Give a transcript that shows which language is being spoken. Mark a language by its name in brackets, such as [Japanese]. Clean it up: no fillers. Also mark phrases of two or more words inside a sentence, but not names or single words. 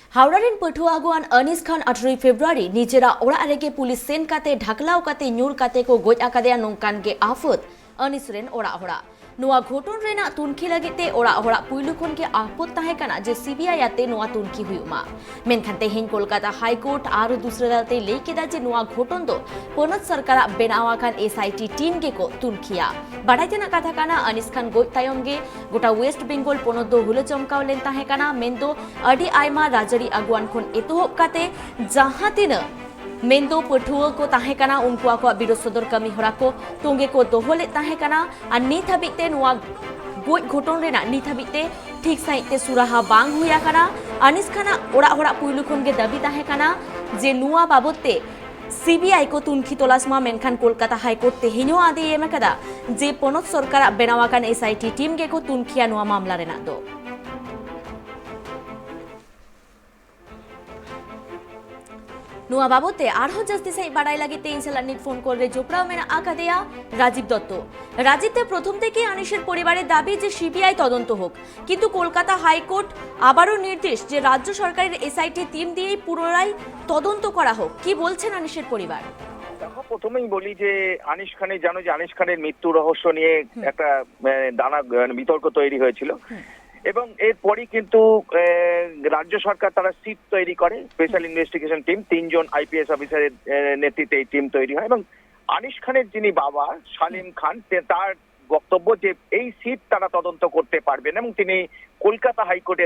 [Santali] हावड़ारेन पठुआ आगुआन अनिस खान 18 फेब्रुआरी निजेरा ओड़ा रेगे पुलिस सेन काते ढाकलाव काते न्यूर काते को गोज आकादेया नोंकान गे आफत अनिस रेन ओड़ा होड़ा नुआ घोटन रेना तुनखी लगिते ओड़ा होड़ा पुइलु खन के आफत ताहे कना जे सीबीआई आते नुआ तुनखी हुयुमा मेनखान तेहेन कोलकाता हाईकोर्ट आरो दूसरे दालते लई केदा जे नुआ घोटन दो पोनत सरकारा बेनावाकान [English] SIT team [Santali] गे को तुनखिया बाडाय तेना कथा काना अनिस खान गोज तायम गे गोटा वेस्ट बेंगल पोनत दो हुलो चमकाव लेन ताहे कना मेनदो अडी आयमा राजरी आगुआन खन एतोहब काते जहां तिना मेंदो पठुआ को ताहे कना उनको को विरोध सदर कमी हरा को तोंगे को दोहले ताहे कना आ नित हबिते नुआ गोज घोटन रेना नित हबिते ठीक साइते सुराहा बांग हुया कना अनिस खाना ओड़ा होड़ा पुइलु खन गे दाबी ताहे कना जे नुआ बाबते सीबीआई को तुनखी तलाशमा मेनखान कोलकाता हाईकोर्ट तेहेनो आदे एम कदा जे पोनत सरकार बेनावाकान [English] SIT team [Santali] गे को तुनखिया नुआ मामला रेना दो नुआ बाबते आरहो जस्ती से बाड़ाई लागिते इनसेलानिक फोन करे जोपड़ा मेना आकादेया राजीव दत्त राजीवते [Bangla] প্রথম থেকে অনিশের পরিবারের দাবি যে সিবিআই तदন্ত হোক কিন্তু কলকাতা হাইকোর্ট আবারও নির্দেশ যে রাজ্য সরকারের [English] SIT team [Bangla] দিয়েই পুনরায় তদন্ত করা হোক কি বলছেন আনিশের পরিবার দেখো প্রথমেই বলি যে আনিস খানের জানো যে আনিস খানের মৃত্যু রহস্য নিয়ে একটা দানা বিতর্ক তৈরি হয়েছিল এবং এরপরই কিন্তু রাজ্য সরকার তারা সিট তৈরি করে [English] special investigation team [Bangla] 3 জন আইপিএস অফিসারের নেতৃত্বে এই টিম তৈরি হয় এবং আনিস খানের যিনি বাবা সালিম খান তার বক্তব্য যে এই সিট তারা তদন্ত করতে পারবেন এবং তিনি কলকাতা হাইকোর্টের